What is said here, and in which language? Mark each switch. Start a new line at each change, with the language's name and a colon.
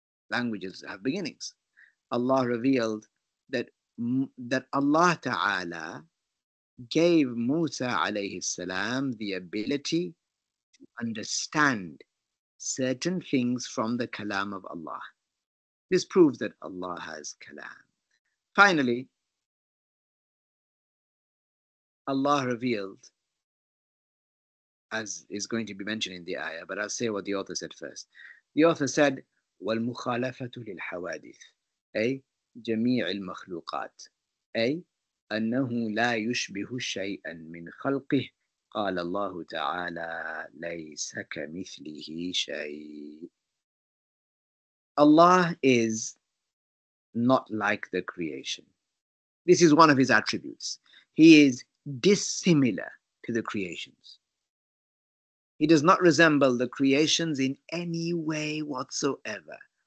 English: Languages have beginnings. Allah revealed that Allah Ta'ala gave Musa alayhi salam the ability to understand certain things from the kalam of Allah. This proves that Allah has kalam. Finally, Allah revealed, as is going to be mentioned in the ayah, but I'll say what the author said first. The author said,
Arabic: وَالْمُخَالَفَةُ لِلْحَوَادِثِ أي جميع المخلوقات أي أنه لا يشبه شيئا من خلقه قال الله تعالى ليس كمثله شيء.
English: Allah is not like the creation. This is one of his attributes. He is dissimilar to the creations. He does not resemble the creations in any way whatsoever.